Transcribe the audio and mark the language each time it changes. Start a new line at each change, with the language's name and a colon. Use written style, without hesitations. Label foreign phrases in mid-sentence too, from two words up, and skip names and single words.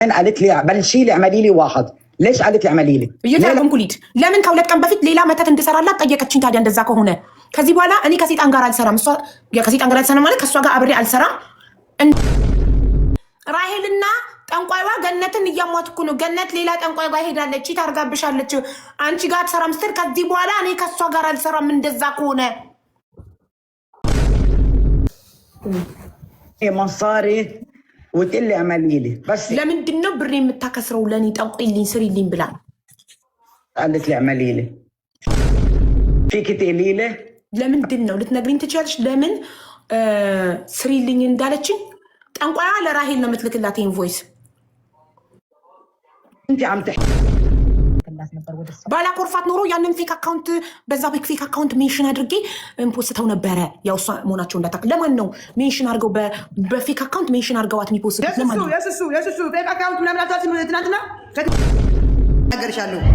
Arabic: قالت لي بلشي لي اعملي لي واحد ليش قالت لي اعملي لي
Amharic: እየተረጉምኩሊት ለምን ከሁለት ቀን በፊት ሌላ መተት እንድሰራላት ጠየቀችኝ። ታዲያ እንደዛ ከሆነ ከዚህ በኋላ እኔ ከሴጣን ጋር አልሰራም። እሷ ከሴጣን ጋር አልሰራም ማለት ከእሷ ጋር አብሬ አልሰራም። ራሄልና ጠንቋይዋ ገነትን እያሟትኩ ነው። ገነት ሌላ ጠንቋይ ጋር ሄዳለች፣ ታርጋብሻለች፣ አንቺ ጋር አትሰራም ስትል ከዚህ በኋላ እኔ ከእሷ ጋር አልሰራም። እንደዛ ከሆነ
Arabic: مصاري وتقول لي اعملي لي بس
Amharic: ለምንድን ነው ብሬ የምታከስረው? ለኔ ጠንቋይልኝ ስሪልኝ ብላ
Arabic: قالت لي اعملي لي فيك تقولي لي
Amharic: ለምንድን ነው ልትነግሪኝ ትችያለሽ? ለምን ስሪልኝ እንዳለችኝ ጠንቋያ ለራሄል ነው የምትልክላት ኢንቮይስ።
Arabic: انت عم تحكي
Amharic: ባላኮርፋት ኖሮ ያንን
English: fake account
Amharic: በዛ
English: fake account mention
Amharic: አድርጌ ፖስተው ነበረ። ያው እሷ መሆናቸው እንዳታውቅ። ለማን ነው ሜንሽን አድርገው በፌክ አካውንት ሜንሽን አድርገዋት የሚፖስቱት? ለማን ነው? የሱሱ
English: fake account
Amharic: ምናምን አታስም። ትናንትና ነገርሻለሁ።